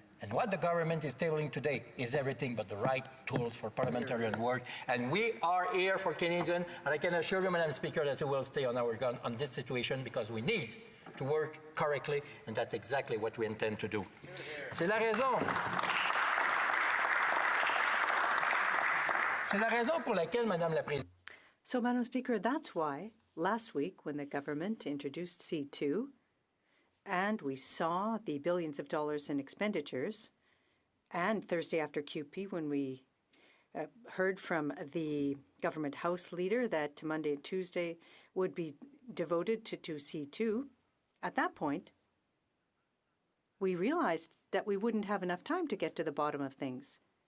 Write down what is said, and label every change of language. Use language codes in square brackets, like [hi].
[en] And what the government is tabling today is everything but the right tools for parliamentarian work. And we are here for Canadians, and I can assure you, Madam Speaker, that we will stay on our gun on this situation because we need to work correctly, and that's exactly what we intend to do. [fr] C'est la raison. C'est la raison pour laquelle, Madame la Présidente. [en] So, Madam Speaker, that's why last week when the government introduced C2, and we saw the billions of dollars in expenditures, and Thursday after QP when we heard from the government House leader that Monday and Tuesday would be devoted to C2, at that point, we realized that we wouldn't have enough time to get to the bottom of things.